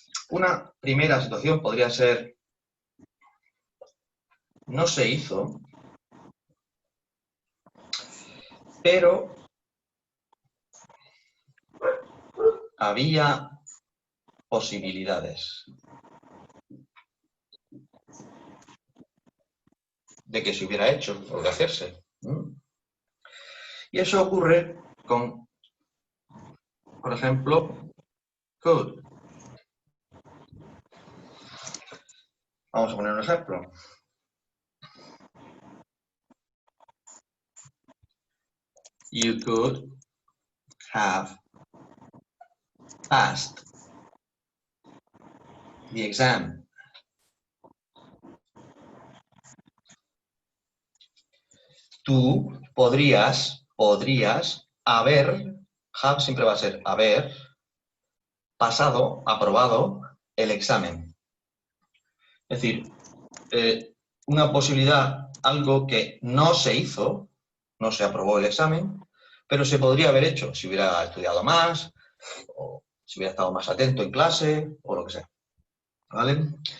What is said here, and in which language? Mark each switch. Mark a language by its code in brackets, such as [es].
[es] Una primera situación podría ser no se hizo, pero había posibilidades de que se hubiera hecho o de hacerse. Y eso ocurre con, por ejemplo, could. Vamos a poner un ejemplo. [en] You could have passed the exam. [es] Tú podrías haber, have siempre va a ser haber, pasado, aprobado el examen. Es decir, una posibilidad, algo que no se hizo, no se aprobó el examen, pero se podría haber hecho si hubiera estudiado más, o si hubiera estado más atento en clase, o lo que sea. ¿Vale?